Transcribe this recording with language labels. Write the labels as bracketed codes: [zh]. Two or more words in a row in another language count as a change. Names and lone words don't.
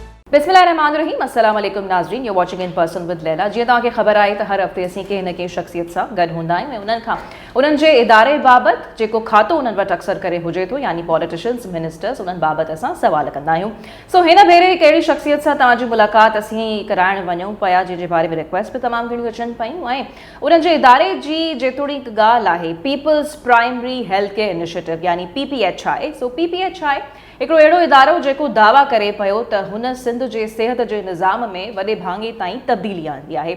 [ar] بسم الله الرحمن الرحيم السلام عليكم नाज़रीन, [en] you watching In Person with Laila. [sd] जीअं तव्हांखे ख़बर आहे त हर हफ़्ते असीं कंहिं न कंहिं शख़्सियत सां गॾु हूंदा आहियूं ऐं उन्हनि जे इदारे बाबति जेको खातो उन्हनि वटि अक्सर करे हुजे थो, [en] यानी politicians, ministers, [sd] उन्हनि बाबति असां सवाल कंदा आहियूं। सो हिन भेरे हिकु अहिड़ी शख़्सियत सां तव्हांजी मुलाक़ात असीं कराइण वञूं पिया जंहिंजे बारे में रिक्वेस्ट बि तमामु घणियूं अचनि पियूं ऐं उन्हनि जे इदारे जी जेतोणीक ॻाल्हि आहे पीपल्स प्राइमरी हेल्थ केयर इनिशिएटिव यानी PPHI। सो PPHI हिकिड़ो अहिड़ो इदारो जेको दावा करे पियो त हुन सिंध जे सिहत जे निज़ाम में वॾे भाङे ताईं तब्दीली आंदी आहे।